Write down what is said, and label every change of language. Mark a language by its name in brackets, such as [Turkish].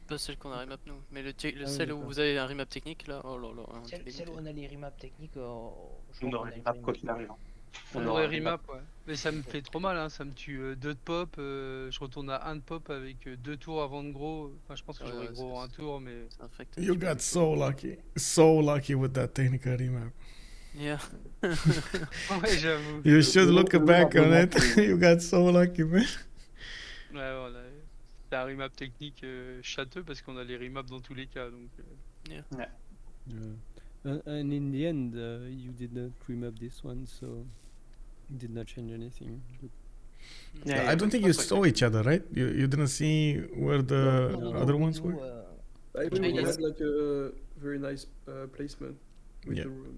[French] Pas celle qu'on a remap nous, mais celle où vous avez un remap technique là, oh là là. Celle où on a les remap techniques, on aurait remap quoi qu'il arrive. On aurait remap, ouais. Mais ça me fait trop mal, hein. Ça me tue 2 de pop, je retourne à 1 de pop avec 2 tours avant de gros. Enfin, je pense que j'aurais gros 1 tour, mais... [English] You got so lucky with that technical remap. Yeah. [French] Ouais, j'avoue. [English] You should look back on it. You got so lucky, man. [French] Ouais, voilà. C'est un remap technique châteux parce qu'on a les remaps dans tous les cas, donc... [English] Yeah. And in the end, you did not remap this one, so... It did not change anything. But... Yeah, I don't think you saw each other, right? You didn't see where the other ones were? I think we had like a very nice placement with the